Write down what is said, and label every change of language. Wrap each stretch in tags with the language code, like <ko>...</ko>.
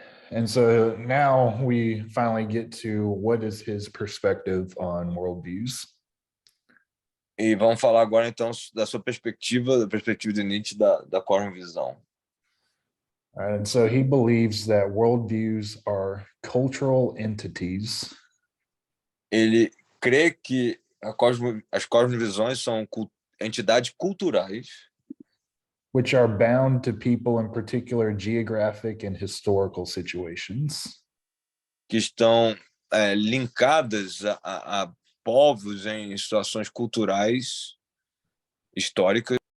<en>And so now we finally get to what is his perspective on worldviews.</en> <pt>E vamos falar agora, então, da sua perspectiva, da perspectiva de Nietzsche, da cosmovisão.</pt> <en>And so he believes that worldviews are cultural entities.</en> <pt>Ele crê que as cosmovisões são entidades culturais</pt> <en>which are bound to people in particular geographic and historical situations.</en> <pt>que estão linkadas a povos em situações culturais históricas.</pt>